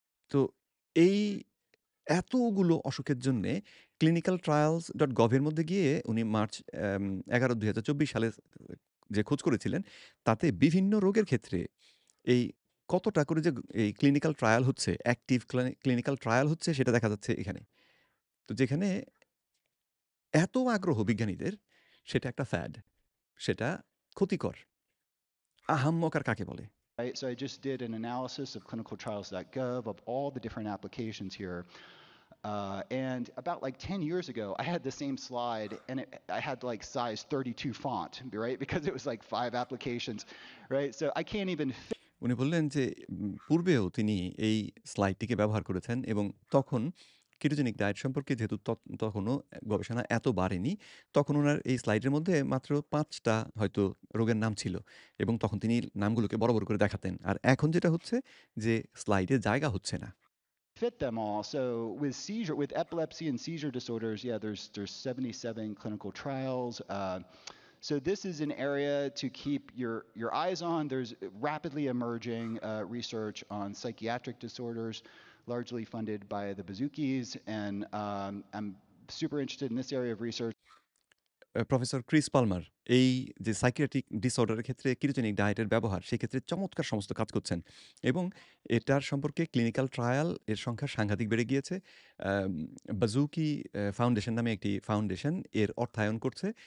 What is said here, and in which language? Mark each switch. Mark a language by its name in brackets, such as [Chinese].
[Bangla] তো এই এতগুলো অসুখের জন্যে clinicaltrials.gov এর মধ্যে গিয়ে উনি মার্চ ১১, ২০২৪ সালে যে খোঁজ করেছিলেন, তাতে বিভিন্ন রোগের ক্ষেত্রে এই কতটা করে যে এই ক্লিনিক্যাল ট্রায়াল হচ্ছে, অ্যাক্টিভ ক্লিনিক্যাল ট্রায়াল হচ্ছে সেটা দেখা যাচ্ছে এখানে। তো যেখানে এত আগ্রহ বিজ্ঞানীদের, সেটা একটা ফ্যাড। সেটা ক্ষতিকর। আহাম্মক আর কাকে বলে? [English] Right? So I just did an analysis of clinicaltrials.gov of all the different applications here. And about like 10 years ago, I had the same slide and I had like size 32 font, right? Because it was like 5 applications, right? So I can't even fit [Bangla] উনি বললেন যে পূর্বেও তিনি এই স্লাইডটিকে ব্যবহার করেছেন এবং তখন কেটোজেনিক ডায়েট সম্পর্কে যেহেতু তখনও গবেষণা এত বাড়েনি, তখন উনার এই স্লাইডের মধ্যে মাত্র ৫ টা হয়তো রোগের নাম ছিল এবং তখন তিনি নামগুলোকে বড়, বড় করে দেখাতেন। আর এখন যেটা হচ্ছে যে স্লাইডে জায়গা হচ্ছে না। [English] them all. So with epilepsy and seizure disorders, yeah, there's 77 clinical trials. So this is an area to keep your eyes on. There's rapidly emerging research on psychiatric disorders, largely funded by the Bazookies, and I'm super interested in this area of research. [Bangla] Professor Chris Palmer এই যে psychiatric ডিসঅর্ডারের ক্ষেত্রে ketogenic ডায়েটের ব্যবহার, সেক্ষেত্রে চমৎকার সমস্ত কাজ করছেন এবং এটার সম্পর্কে ক্লিনিক্যাল ট্রায়াল এর সংখ্যা সাংঘাতিক বেড়ে গিয়েছে। আম বাজুকি ফাউন্ডেশন নামে একটি ফাউন্ডেশন এর অর্থায়ন করছে।